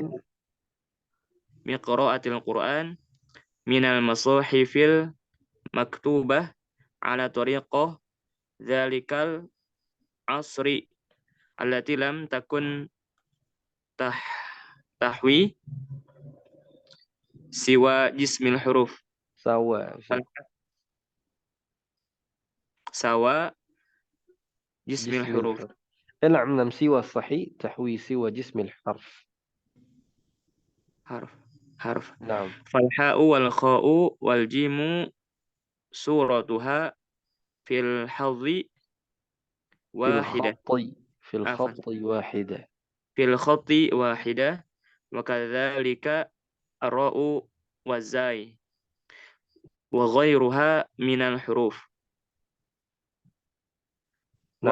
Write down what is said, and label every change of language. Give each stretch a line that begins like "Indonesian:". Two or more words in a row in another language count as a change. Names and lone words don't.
Arabic: مصاحف بقراءة القرآن من المصاحف المكتوبة على طريقة ذلك العصر التي لم تكن تح تحوي سوى جسم الحروف sawa سوى جسم جسم huruf الحرف. نعم سوى الصحيح تحوي سوى جسم الحرف. حرف حرف نعم فالحاء والخاء والجيم صورتها في هذه في wahidah الخط في afan الخط واحدة. في الخط واحدة وكذلك الراء والزاي وغيرها من الحروف و